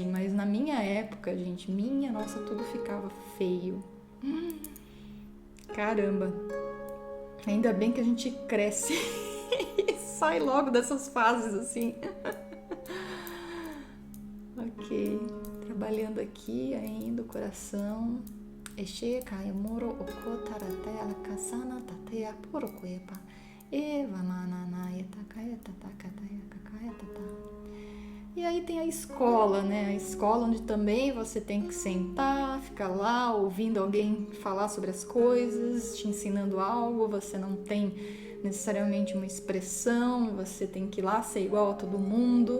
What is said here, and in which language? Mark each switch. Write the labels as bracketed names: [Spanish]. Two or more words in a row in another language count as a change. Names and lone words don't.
[Portuguese] Mas na minha época, gente, nossa, tudo ficava feio. Caramba. Ainda bem que a gente cresce e sai logo dessas fases, assim. Ok. Trabalhando aqui ainda o coração... Eshe kaimuro okotaratea lakasana tatea porokuepa eva mananayeta kaeta takataya kakayatata. E aí tem a escola, né? A escola onde também você tem que sentar, ficar lá ouvindo alguém falar sobre as coisas, te ensinando algo, você não tem necessariamente uma expressão, você tem que ir lá ser igual a todo mundo.